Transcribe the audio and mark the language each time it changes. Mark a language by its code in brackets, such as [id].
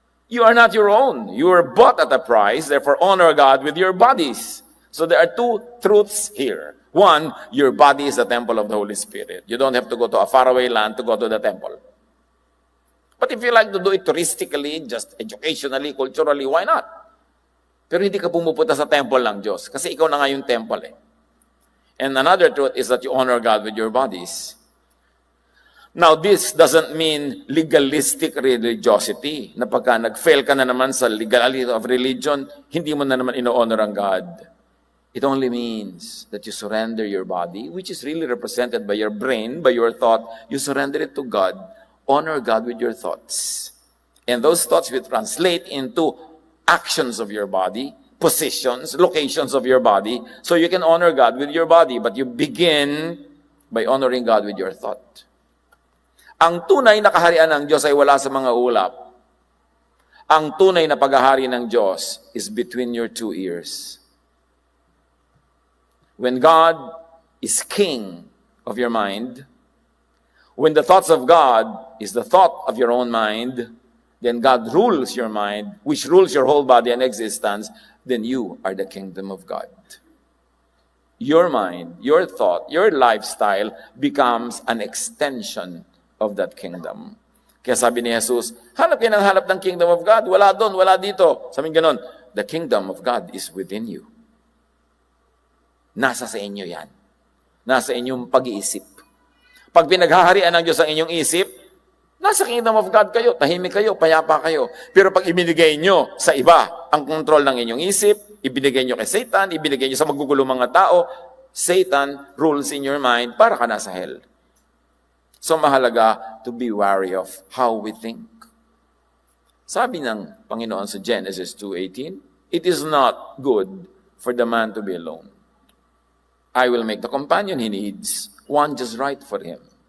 [en] You are not your own. You were bought at a price, therefore honor God with your bodies. So there are two truths here. One, your body is the temple of the Holy Spirit. You don't have to go to a faraway land to go to the temple. But if you like to do it touristically, just educationally, culturally, why not? [tl] Pero hindi ka pumupunta sa temple ng Diyos, kasi ikaw na nga yung temple eh. [en] And another truth is that you honor God with your bodies. Now, this doesn't mean legalistic religiosity, [tl] na pagka nag-fail ka na naman sa [en] legality of religion, [tl] hindi mo na naman ino-honor ang God. [en] It only means that you surrender your body, which is really represented by your brain, by your thought. You surrender it to God. Honor God with your thoughts. And those thoughts will translate into actions of your body, positions, locations of your body, so you can honor God with your body, but you begin by honoring God with your thought. [tl] Ang tunay na kaharian ng Diyos ay wala sa mga ulap. Ang tunay na paghahari ng Diyos [en] is between your two ears. When God is king of your mind, when the thoughts of God is the thought of your own mind, then God rules your mind, which rules your whole body and existence, then you are the kingdom of God. Your mind, your thought, your lifestyle becomes an extension of that kingdom. [tl] Kaya sabi ni Jesus, hanap yan ang hanap ng kingdom of God. Wala doon, wala dito. Sabi ganon, [en] the kingdom of God is within you. [tl] Nasa sa inyo yan. Nasa inyong pag-iisip. Pag pinaghaharian ng Diyos ang inyong isip, nasa kingdom of God kayo, tahimik kayo, payapa kayo. Pero pag ibinigay nyo sa iba ang kontrol ng inyong isip, ibinigay nyo kay Satan, ibinigay nyo sa magugulong mga tao, [en] Satan rules in your mind [tl] para ka nasa hell. So mahalaga [en] to be wary of how we think. [tl] Sabi ng Panginoon sa Genesis 2:18, [en] it is not good for the man to be alone. I will make the companion he needs, one just right for him.